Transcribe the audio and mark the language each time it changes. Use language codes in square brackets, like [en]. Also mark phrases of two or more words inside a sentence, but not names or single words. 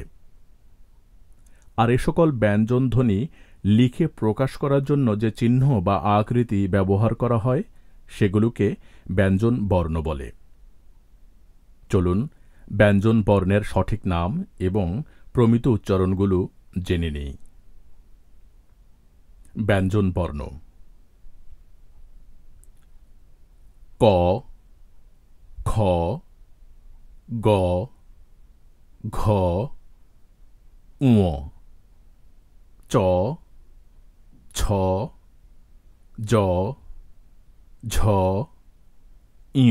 [bn] আর এ সকল ব্যঞ্জন ধ্বনি লিখে প্রকাশ করার জন্য যে চিহ্ন বা আকৃতি ব্যবহার করা হয় সেগুলোকে ব্যঞ্জন বর্ণ বলে। চলুন ব্যঞ্জন বর্ণের সঠিক নাম এবং প্রমিত উচ্চারণগুলো জেনে নিই। ব্যঞ্জন বর্ণ: ক, খ, গ, ঘ, ঙ, চ, ছ, জ, ঝ, ঞ,